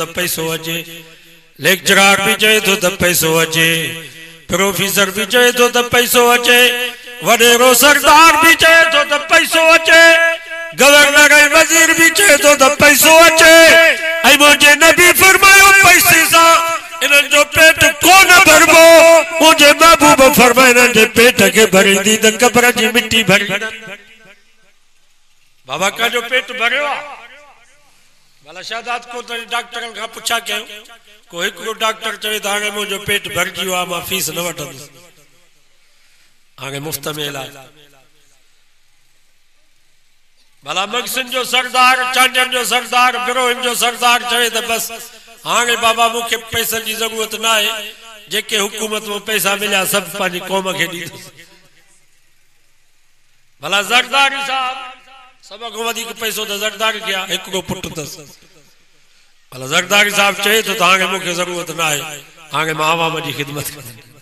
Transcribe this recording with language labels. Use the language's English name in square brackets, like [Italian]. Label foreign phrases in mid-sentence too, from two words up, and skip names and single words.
[Sindhi] त पैसो अचे लेक्चरार बि चवे थो त पैसो अचे प्रोफेसर भी चए तो पैसो अचे वडेरो सरदार भी चए तो पैसो अचे गवर्नर ऐं वजीर भी चए तो पैसो अचे ऐं मुझे नबी फरमायो पैसे सा इन्हनि जो पेट कोन भरबो मुझे महबूब फरमाए इन्हनि जे पेट के भरींदी त कब्र जी मिट्टी भरी बाबा का जो पेट भरियो आहे भला शादात को डॉक्टरनि खां पुछा कयो को हिकिड़ो डॉक्टर चवे त हाणे मुंहिंजो पेट भरिजी वियो आहे मां फीस न वठंदुसि हाणे मुफ़्त में इलाज भला मगसिन जो सरदार चांडन जो सरदार बिरोहिन जो सरदार चवे त बस हाणे बाबा मूंखे पैसनि जी ज़रूरत न आहे जेके हुकूमत में पैसा मिलिया सभु पंहिंजी क़ौम खे ॾींदुसि भला ज़रदारी साहब सब खां वधीक पैसो त ज़रदारी खे आहे हिकिड़ो पुटु अथसि भला ज़रदारी साहब चए तो हाणे मूंखे ज़रूरत न आहे हाणे मां आवाम जी ख़िदमत कंदुमि